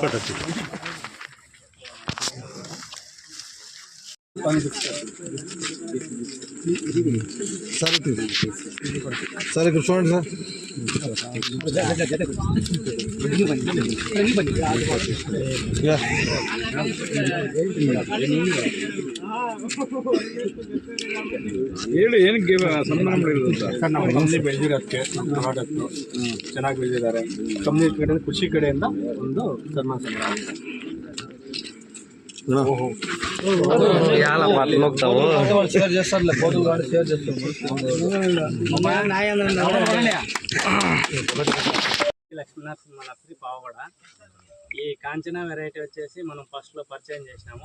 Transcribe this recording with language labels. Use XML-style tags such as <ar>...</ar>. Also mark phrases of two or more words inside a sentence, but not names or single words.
<te>సరే ఇక్కడ చూడండి సార్.</te> <kn>ಹೇಳಿ ಏನಕ್ಕೆ ಸನ್ಮಾನ ಮಾಡಿರೋದು ಸರ್? ನಾವು ಕಂಪ್ನಿ ಬೆಳೆದಿರೋದಕ್ಕೆ ನಮ್ಮ ಪ್ರಾಡಕ್ಟು ಚೆನ್ನಾಗಿ ಬೆಳೆದಿದ್ದಾರೆ. ಕಂಪ್ನಿ ಕಡೆ ಕೃಷಿ ಕಡೆಯಿಂದ ಒಂದು ಸನ್ಮಾನ.</kn> <te>షేర్ చేస్తారులే పోతులు కానీ షేర్ చేస్తాం. లక్ష్మీనరసింహ నర్సరీ పావగడ. ఈ కాంచనా వెరైటీ వచ్చేసి మనం ఫస్ట్లో పర్చేజ్ చేసినాము.</te>